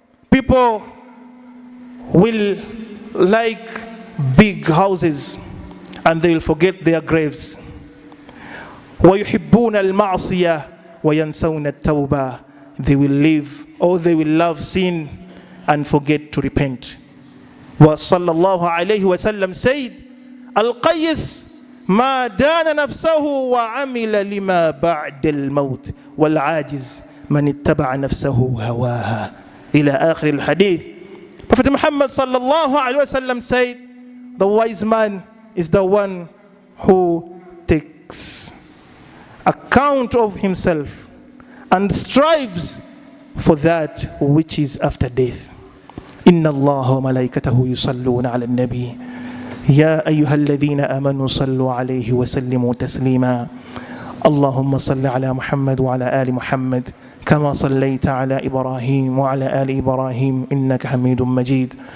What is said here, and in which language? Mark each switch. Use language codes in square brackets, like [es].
[en] People will like big houses and they will forget their graves. [ar] وَيُحِبُّونَ الْمَعْصِيَةِ وَيَنْسَوْنَ التَّوْبَةِ. [en] They will live or they will love sin and forget to repent. [ar] Sallallahu alayhi wa sallam said, Al-Qayyis ما دان نفسه وعمل لما بعد الموت والعاجز من اتبع نفسه هواها إلى آخر الحديث. [en] Prophet Muhammad sallallahu alaihi wasallam said, the wise man is the one who takes account of himself and strives for that which is after death. [ar] إن الله وملائكته يصلون على النبي يا أيها الذين آمنوا صلوا عليه وسلموا تسليما. اللهم صل على محمد وعلى آل محمد كما صليت على إبراهيم وعلى آل إبراهيم إنك حميد مجيد.